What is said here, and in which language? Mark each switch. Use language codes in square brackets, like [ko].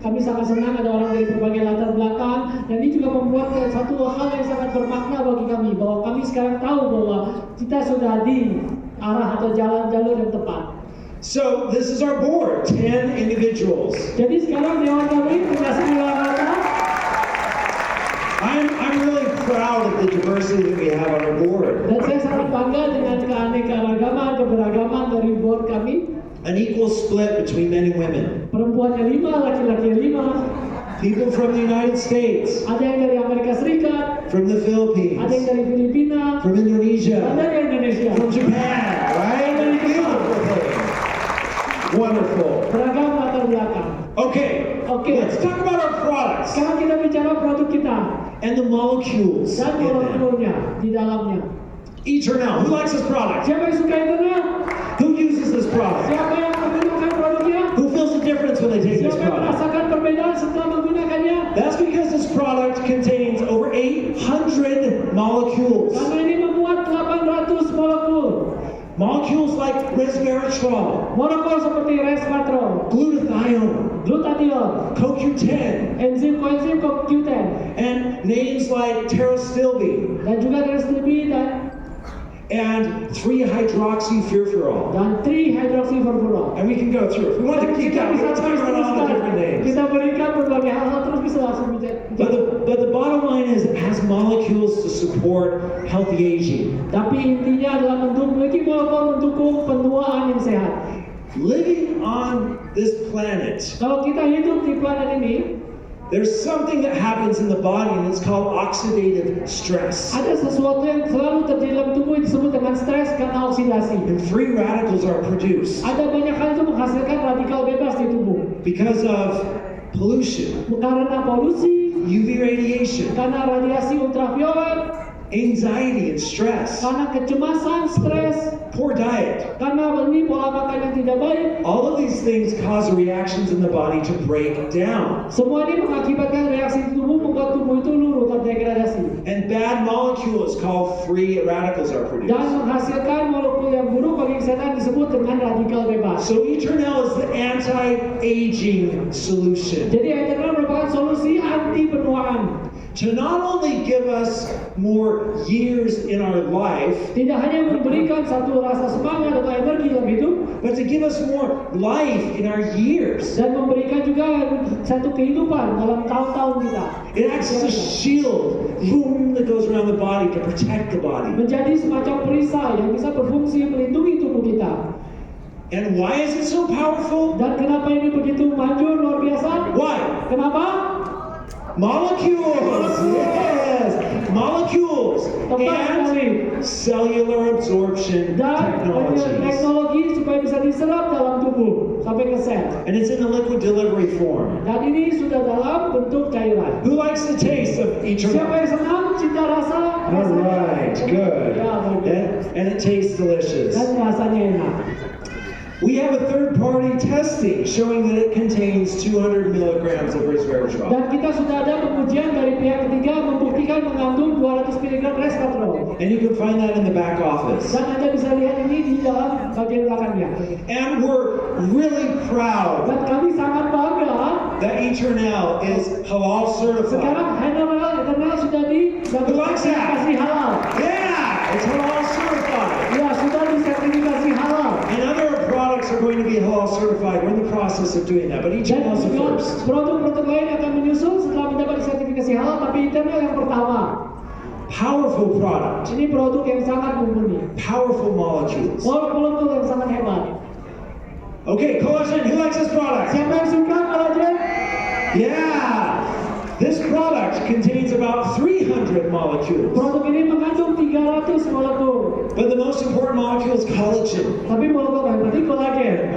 [id] Kami sangat senang ada orang dari berbagai latar belakang, dan ini juga membuat satu hal yang sangat bermakna bagi kami, bahwa kami sekarang tahu bahwa kita sudah di arah atau jalur yang tepat. [en] So this is our board, 10 individuals. [id] Jadi sekarang Dewan kami punya 9 orang. [en] I'm really proud of the diversity that we have on our board. [id] Dan saya sangat bangga dengan keanekaragaman, keberagaman dari board kami. [en] An equal split between men and women. [id] Perempuannya 5, laki-laki 5. [en] People from the United States. [id] Ada yang dari Amerika Serikat. [en] From the Philippines. [id] Ada yang dari Filipina. [en] From Indonesia. [id] Ada dari Indonesia. [en] From Japan, right? Beautiful thing. Wonderful. [id] Beragam latar belakang. [en] Okay. Let's talk about our products. [id] Sekarang kita bicara produk kita. [en] And the molecules [id] Dan [en] in them. [id] molekulnya di dalamnya. [en] Eternal. Who likes this product? [id] Siapa yang suka Eternal? [en] Who uses this product? [id] Siapa yang menggunakan produknya? [en] Who feels the difference when they take this [id] Siapa yang [en] product? [id] merasakan perbedaan setelah menggunakannya? [en] That's because this product contains over 800 molecules. [id] Karena ini memuat 800 molekul. [en] Molecules like resveratrol, [id] Molekul seperti resveratrol, [en] glutathione, [id] glutathione, [en] CoQ10, [id] enzim koenzim CoQ10, [en] and names like pterostilbene [id] dan juga resveratrol [en] and 3-hydroxyfurfural. [id] dan 3-hydroxyfurfural. [en] And we can go through. If we want to keep [id] Kita [en] going, we [id] bisa terus [en] about all the different [id] teruskan. [en] names. [id] Kita berikan berbagai hal terus bisa langsung bicara. [en] But the bottom line is it has molecules to support healthy aging. [id] Tapi intinya adalah memiliki molekul mendukung penuaan yang sehat. [en] Living on this planet, [id] Kalau kita hidup di planet ini, [en] there's something that happens in the body and it's called oxidative stress. [id] ada sesuatu yang selalu terjadi dalam tubuh yang disebut dengan stres karena oksidasi. [en] And free radicals are produced [id] Ada banyak hal itu menghasilkan radikal bebas di tubuh. [en] because of pollution, [id] Karena polusi, [en] UV radiation, [id] karena radiasi ultraviolet, [en] anxiety and stress, [id] karena kecemasan, stres, [en] poor diet. [id] karena ini pola makan yang tidak baik. [en] All of these things cause reactions in the body to break down. [id] Semua ini mengakibatkan reaksi tubuh membuat tubuh itu luruh terdegradasi [en] And bad molecules called free radicals are produced. [id] menghasilkan molekul yang buruk bagi kesehatan disebut dengan radikal bebas. [en] So Eternal is the anti-aging solution. [id] Jadi Eternal merupakan solusi anti penuaan. [en] To not only give us more years in our life, [id] Tidak hanya memberikan satu rasa semangat atau energi dalam hidup, [en] but to give us more life in our years. [id] dan memberikan juga satu kehidupan dalam tahun-tahun kita. [en] It acts as a shield, boom, that goes around the body to protect the body. [id] Menjadi semacam perisai yang bisa berfungsi melindungi tubuh kita. [en] And why is it so powerful? [id] Dan kenapa ini begitu manjur luar biasa? [en] Why? [id] Kenapa? [en] Molecules, yes, molecules and cellular absorption [id] Dan [en] technologies. [id] teknologi supaya bisa diserap dalam tubuh sampai ke sel. [en] And it's in a liquid delivery form. [id] Dan ini sudah dalam bentuk cairan. [en] Who likes the taste of [id] Siapa [en] Eternal? [id] yang senang cita rasa? [en] All right, good. [id] Ya, bagus. [en] And it tastes delicious. [id] Dan rasanya enak. [en] We have a third-party testing showing that it contains 200 milligrams of resveratrol. [id] Dan kita sudah ada pengujian dari pihak ketiga membuktikan mengandung 200 mg resveratrol. [en] And you can find that in the back office. [id] Dan Anda bisa lihat ini di dalam bagian belakangnya. [en] And we're really proud [id] Dan kami sangat bangga [en] that Eternal is halal certified. [id] sekarang Eternal sudah disertifikasi halal. [en] Yeah, it's halal certified. [id] Ya, sudah disertifikasi halal. [en] And other products are going to be halal certified. We're in the process of doing that, but [id] Dan [en] Eternal's the [id] juga [en] first. [id] produk-produk lain akan menyusul setelah mendapat sertifikasi halal, tapi Eternal yang pertama. [en] Powerful product, [id] Ini produk yang sangat mumpuni. [en] powerful molecules. [id] Molekul yang sangat hebat. [en] Okay, collagen, who likes this product? [id] Siapa yang suka kolagen? [en] Yeah, this product contains about 300 molecules. [id] Produk ini mengandung 300 molekul. [en] But the most important molecule is collagen. [id] Tapi molekul yang penting kolagen.